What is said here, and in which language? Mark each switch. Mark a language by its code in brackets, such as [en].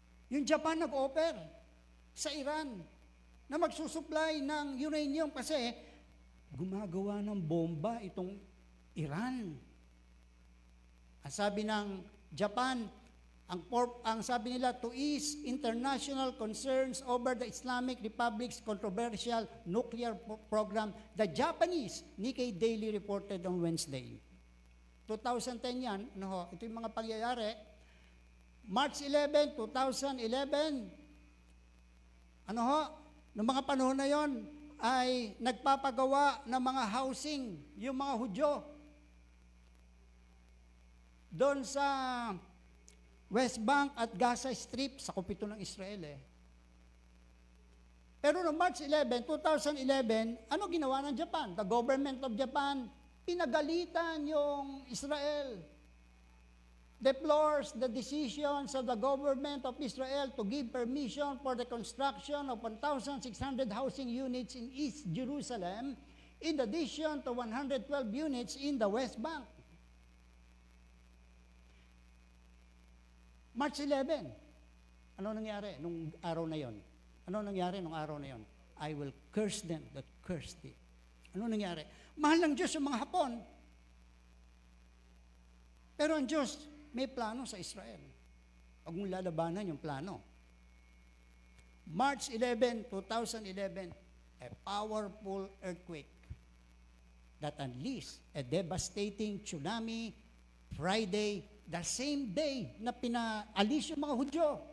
[tl] Yung Japan nag-offer sa Iran na magsusupply ng uranium kasi gumagawa ng bomba itong Iran. Ang sabi ng Japan, ang sabi nila, [en] to ease international concerns over the Islamic Republic's controversial nuclear program, the Japanese Nikkei Daily reported on Wednesday. [tl] 2010 yan, ito yung mga pangyayari. March 11, 2011, noong mga panahon na yon ay nagpapagawa ng mga housing, yung mga Hudyo, doon sa West Bank at Gaza Strip, sa kupito ng Israel Pero noong March 11, 2011, ano ginawa ng Japan? [en] The government of Japan, [tl] pinagalitan yung [en] Israel. Deplores the decisions of the government of Israel to give permission for the construction of 1,600 housing units in East Jerusalem, in addition to 112 units in the West Bank. [tl] March 11, ano nangyari nung araw na yon? Ano nangyari nung araw na yon? [en] I will curse them that cursed thee. [tl] Ano nangyari? Mahal ng Diyos yung mga Hapon. Pero ang Diyos, may plano sa Israel. Huwag mong lalabanan yung plano. [en] March 11, 2011, a powerful earthquake that unleashed a devastating tsunami. Friday, the same day [tl] na pinaalis yung mga Hudyo.